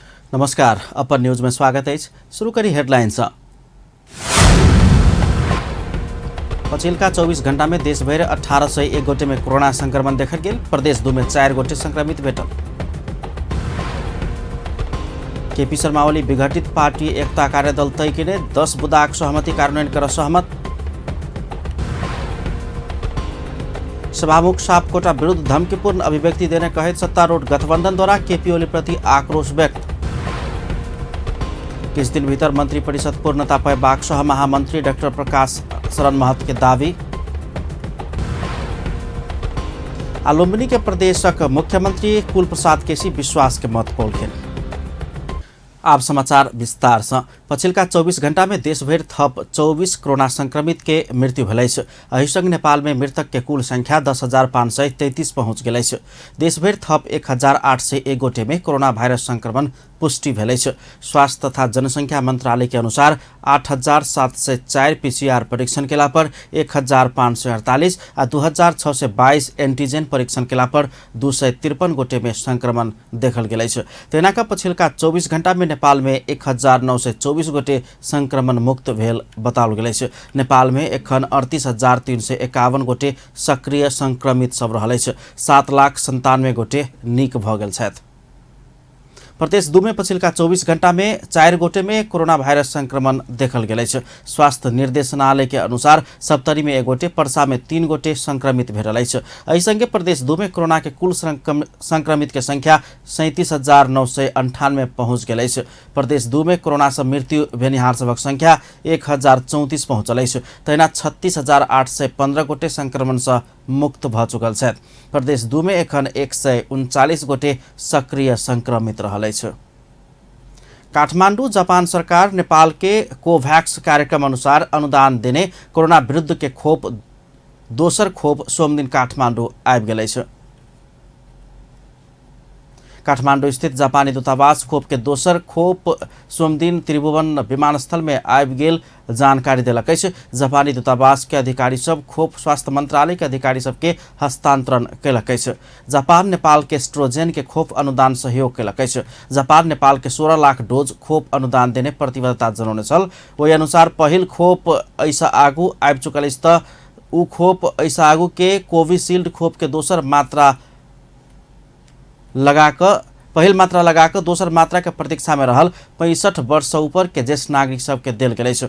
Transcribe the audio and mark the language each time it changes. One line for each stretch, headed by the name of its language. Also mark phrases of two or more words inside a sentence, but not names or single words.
Maithili: नमस्कार, अपन न्यूज में स्वागत है। शुरू करी हेडलाइंस। पछिल्का 24 घण्टा में देशभर 1801 गोटे में कोरोना संक्रमण देखल गेल। प्रदेश 2 में 4 गोटे संक्रमित भेटल। केपी शर्मा ओली विघटित पार्टी एकता कार्यदल तय किने 10 बुदाक सहमति कार्यान्वयन कर सहमत। सभामुख सापकोटा विरुद्ध धमकीपूर्ण अभिव्यक्ति देने कहे सत्तारूढ़ गठबंधन द्वारा केपी ओली प्रति आक्रोश व्यक्त। किस दिन भीतर मंत्री परिषद पूर्णता पाएबाक सह महामंत्री डाक्टर प्रकाश शरण महत के दावी। लुम्बिनी के प्रदेशक मुख्यमंत्री कुलप्रसाद केसी विश्वास के मत पोल्खेन। अब समाचार विस्तार से। पछिल्का 24 घण्टा में देशभर थप 24 कोरोना संक्रमित के मृत्यु भेलै छ। अहिसंग नेपाल में मृतक के कुल संख्या 10,533 पहुँच गेलै छ। देशभर थप 1,801 गोटे में कोरोना भाइरस संक्रमण पुष्टि भेलै छ। स्वास्थ्य तथा जनसंख्या मंत्रालय के अनुसार 8,704 पीसीआर परीक्षण केला पर 1,548 और 2,622 एंटीजन परीक्षण केला पर 253 गोटे में संक्रमण देखल गेलै छ। तेनाका पछिल्का 24 घण्टा में नेपाल में 1,924 गोटे संक्रमण मुक्त भेल बताओल गेलै छ। नेपाल में एखन 38,351 गोटे सक्रिय संक्रमित सब रहलै छ। 7,97,000 गोटे नीक भ गेल छथि। प्रदेश 2 में पछिल्का 24 घण्टा में 4 गोटे में कोरोना भाइरस संक्रमण देखल गेलै छ। स्वास्थ्य निर्देशनालय के अनुसार सप्तरी में 1 गोटे, पर्सा में 3 गोटे संक्रमित भेल छ। अहिसंगे प्रदेश 2 में कोरोना के कुल संक्रमित के संख्या 37,998 पहुँच गेलै छ। प्रदेश 2 में कोरोना से मृत्यु भेनिहार सबक संख्या 1,034 पहुँचलै छ। तहिना 36,815 गोटे संक्रमण से मुक्त भ चुकल छथि। प्रदेश 2 में एखन 139 गोटे सक्रिय संक्रमित रहलै छ। काठमाडौँ जापान सरकार नेपाल के कोभैक्स कार्यक्रम अनुसार अनुदान देने कोरोना विरुद्ध के दोसर खोप सोमदिन काठमाडौँ आबि गेलै छ। काठमाडौँ स्थित जापानी दूतावास खोप के दोसर खोप सोमदिन त्रिभुवन विमानस्थल में आबि गेल जानकारी देलक अछि। जापानी दूतावास के अधिकारी सब खोप स्वास्थ्य मंत्रालय के अधिकारी सब के हस्तांतरण केलक अछि। जापान नेपाल के एस्ट्रोजेन के खोप अनुदान सहयोग केलक अछि। जापान नेपाल के 16 लाख डोज खोप अनुदान देने प्रतिबद्धता जनौने छल। ओहि अनुसार पहिल खोप ऐसा आगू आबि चुकल अछि त उ खोप ऐसा आगू के कोविशील्ड खोप के दोसर मात्रा पहिल मात्रा लगाकर दोसर मात्रा के प्रतीक्षा में रहल 65 वर्ष से ऊपर के ज्येष्ठ नागरिक सबके देल गेलै छ।